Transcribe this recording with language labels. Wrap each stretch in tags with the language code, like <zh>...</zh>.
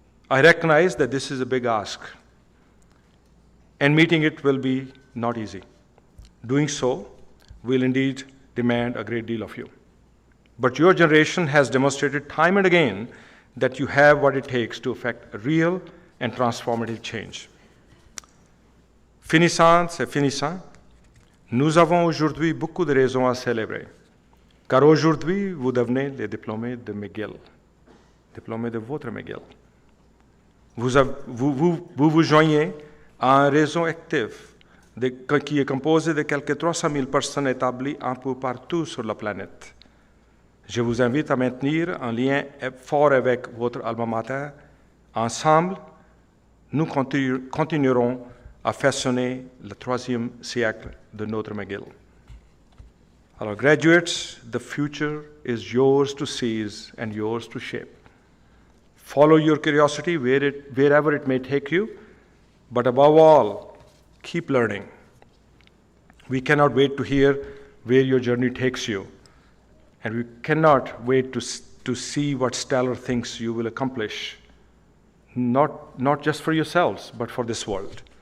<en>I recognize that this is a big ask, and meeting it will be not easy. Doing so will indeed demand a great deal of you. But your generation has demonstrated time and again that you have what it takes to effect a real and transformative change.</en> <fr>Finissantes et finissants, nous avons aujourd'hui beaucoup de raisons à célébrer, car aujourd'hui vous devenez les diplômés de McGill, diplômés de votre McGill. Vous joignez à un réseau actif qui est composé de quelques 300 000 personnes établies un peu partout sur la planète. Je vous invite à maintenir un lien fort avec votre alma mater. Ensemble, nous continuerons à façonner le 3e siècle de notre McGill. Alors,</fr> <en>graduates, the future is yours to seize and yours to shape. Follow your curiosity wherever it may take you, but above all, keep learning. We cannot wait to hear where your journey takes you, and we cannot wait to see what stellar things you will accomplish, not just for yourselves, but for this world.</en>